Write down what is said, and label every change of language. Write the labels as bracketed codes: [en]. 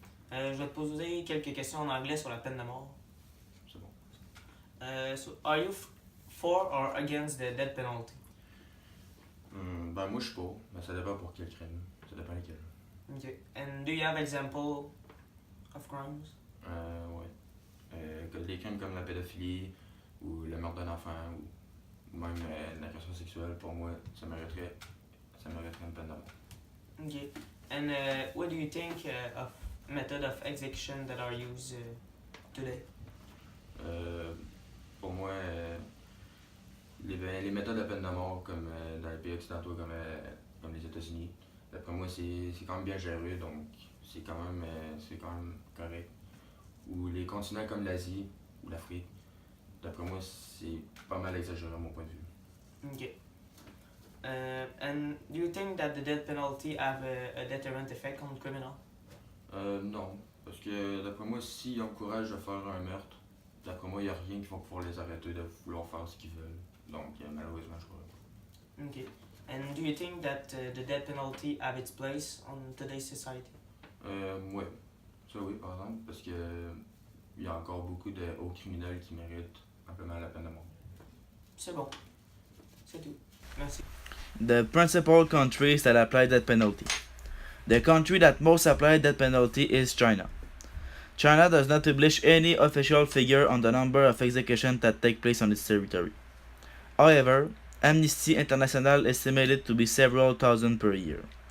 [fr] Je vais te poser quelques questions en anglais sur la peine de mort. C'est bon. [en] So are you for or against the death penalty? [fr] Ben, moi, je suis pour. Ben, ça dépend pour quel crime. Ça dépend lesquels. [en] Okay. And do you have example of crimes? [fr] Ouais. Des crimes comme la pédophilie ou le meurtre d'un enfant ou même l'agression sexuelle, pour moi, ça mériterait une peine de mort. [en] Okay. And what do you think of method of execution that are used today? [fr] Pour moi, les méthodes de peine de mort, comme dans les pays occidentaux, comme les États-Unis, d'après moi, c'est quand même bien géré, donc c'est quand même correct. Ou les continents comme l'Asie ou l'Afrique, d'après moi, c'est pas mal exagéré à mon point de vue. [en] Okay. And do you think that the death penalty have a deterrent effect on criminal? [fr] Non, parce que d'après moi, s'ils encouragent à faire un meurtre, d'après moi, il n'y a rien qui va pouvoir les arrêter de vouloir faire ce qu'ils veulent. Donc, malheureusement, je crois pas. [en] Okay. And do you think that the death penalty have its place on today's society? [fr] Ouais, ça oui, par exemple, parce que il y a encore beaucoup de hauts criminels qui méritent amplement la peine de mort. C'est bon. C'est tout. Merci. [en] The principal countries that apply death penalty. The country that most apply death penalty is China. China does not publish any official figure on the number of executions that take place on its territory. However, Amnesty International estimated to be several thousand per year.